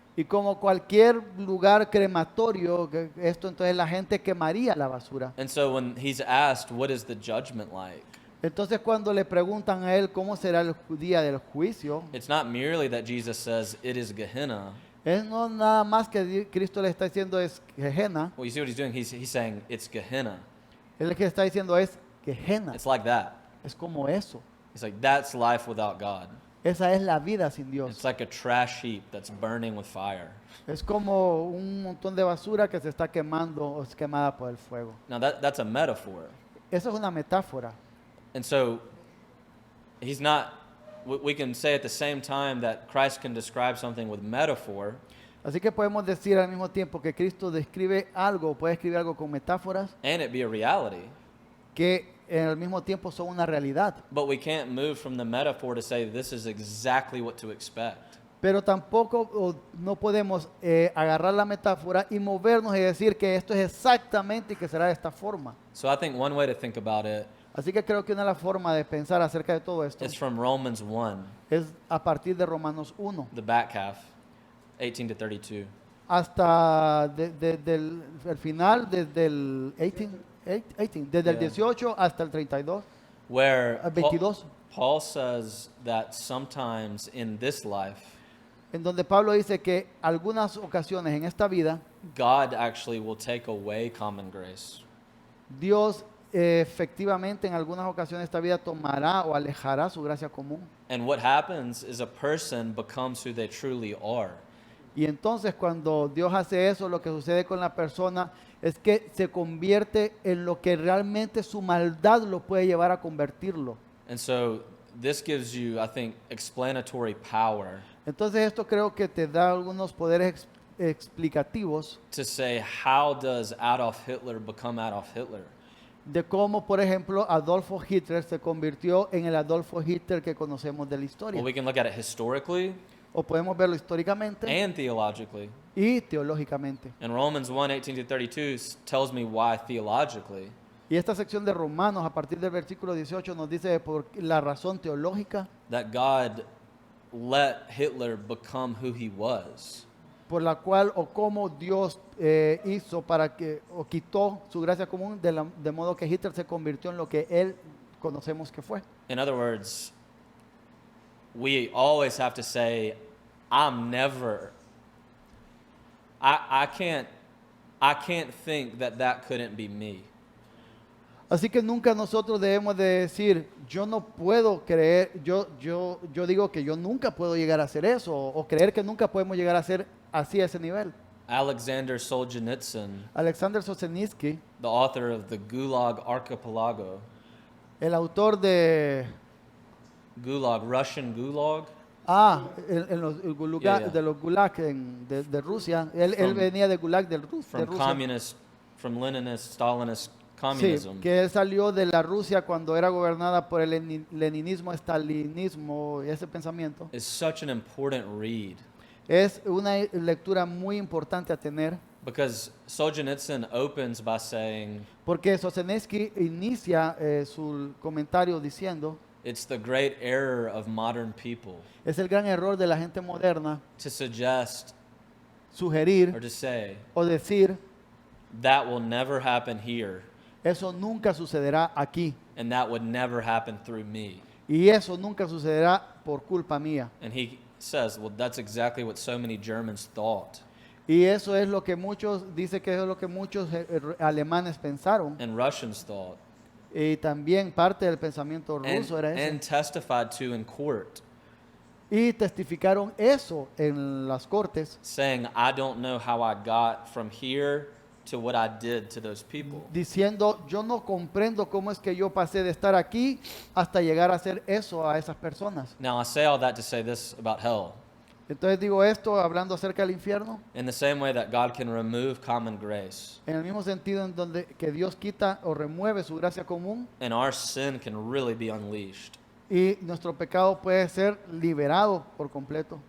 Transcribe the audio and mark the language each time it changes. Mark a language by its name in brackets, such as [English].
[Spanish] Y como cualquier lugar crematorio, esto entonces la gente quemaría la basura. [English] And so when he's asked, what is the judgment like? [Spanish] Entonces cuando le preguntan a él cómo será el día del juicio, [English] It's not merely that Jesus says it is Gehenna. [Spanish] es no nada más que Cristo le está diciendo es Gehenna. [English] Well, you see what he's doing? He's saying it's Gehenna. [Spanish] Él lo que está diciendo es Gehenna. [English] It's like that. [Spanish] Es como eso. [English] It's like that's life without God. [Spanish] Esa es la vida sin Dios. [English] It's like a trash heap that's burning with fire. [Spanish] Es como un montón de basura que se está quemando o es quemada por el fuego. [English] Now that's a metaphor. [Spanish] Esa es una metáfora. [English] And so he's not, we can say at the same time that Christ can describe something with metaphor, [Spanish] Así que podemos decir al mismo tiempo que Cristo describe algo, puede escribir algo con metáforas, [English] and it be a reality. [Spanish] que al mismo tiempo son una realidad. [English] But we can't move from the metaphor to say this is exactly what to expect. [Spanish] Pero tampoco no podemos agarrar la metáfora y movernos y decir que esto es exactamente y que será de esta forma. [English] So I think one way to think about it [Spanish] Así que creo que una de las formas de pensar acerca de todo esto [English] is from Romans 1, [Spanish] es a partir de Romanos 1 [English] the back half, 18 to 32. [Spanish] hasta el final, desde el 18, desde el [English] Yeah. [Spanish] 18 hasta el 32, [English] Where 22, Paul says that sometimes in this life, [Spanish] en donde Pablo dice que algunas ocasiones en esta vida [English] God actually will take away common grace. [Spanish] Dios efectivamente en algunas ocasiones esta vida tomará o alejará su gracia común. [English] And what happens is a person becomes who they truly are. [Spanish] Y entonces cuando Dios hace eso, lo que sucede con la persona es que se convierte en lo que realmente su maldad lo puede llevar a convertirlo. [English] And so this gives you, I think, explanatory power [Spanish] Entonces esto creo que te da algunos poderes explicativos [English] to say, how does Adolf Hitler become Adolf Hitler? [Spanish] de cómo, por ejemplo, Adolfo Hitler se convirtió en el Adolfo Hitler que conocemos de la historia. [English] Well, we can look at it historically [Spanish] O podemos verlo históricamente [English] and theologically. [Spanish] y teológicamente. [English] And Romans 1, 18 to 32 tells me why theologically. [Spanish] Y esta sección de Romanos, a partir del versículo 18, nos dice por la razón teológica [English] That God let Hitler become who he was. [Spanish] por la cual o cómo Dios hizo para que, o quitó su gracia común de modo que Hitler se convirtió en lo que él conocemos que fue. [English] In other words, we always have to say, I'm never, I can't think that that couldn't be me. [Spanish] Así que nunca nosotros debemos de decir, yo no puedo creer, yo digo que yo nunca puedo llegar a hacer eso, o creer que nunca podemos llegar a ser así a ese nivel. [English] Alexander Solzhenitsyn, [Spanish] Alexander Solzhenitsyn, [English] the author of the Gulag Archipelago, [Spanish] el autor de [English] Gulag, Russian Gulag, [Spanish] el Gulag, [English] Yeah, yeah. [Spanish] de los Gulag de Rusia, él [English] From- [Spanish] venía de Gulag de [English] from [Spanish] Rusia, [English] communist, from Leninist, Stalinist communism, [Spanish] que él salió de la Rusia cuando era gobernada por el leninismo, estalinismo y ese pensamiento. [English] is such an important read [Spanish] Es una lectura muy importante a tener [English] because Solzhenitsyn opens by saying [Spanish] porque Solzhenitsyn inicia su comentario diciendo, [English] it's the great error of modern people [Spanish] es el gran error de la gente moderna [English] to suggest or [Spanish] sugerir [English] to say [Spanish] o decir, [English] that will never happen here [Spanish] eso nunca sucederá aquí [English] and that would never happen through me. [Spanish] y eso nunca sucederá por culpa mía. [English] And he says, well, that's exactly what so many Germans thought [Spanish] Y eso es lo que muchos, dice que es lo que muchos alemanes pensaron. [English] and Russians thought [Spanish] Y también parte del pensamiento ruso era [English] and [Spanish] eso. [English] testified to in court, [Spanish] Y testificaron eso en las cortes, [English] saying, I don't know how I got from here to what I did to those people. [Spanish] diciendo, yo no comprendo cómo es que yo pasé de estar aquí hasta llegar a hacer eso a esas personas. [English] Now, I say all that to say this about hell. [Spanish] Entonces digo esto hablando acerca del infierno, [English] In the same way that God can remove common grace [Spanish] en el mismo sentido en donde que Dios quita o remueve su gracia común [English] and our sin can really be unleashed. [Spanish] y nuestro pecado puede ser liberado por completo.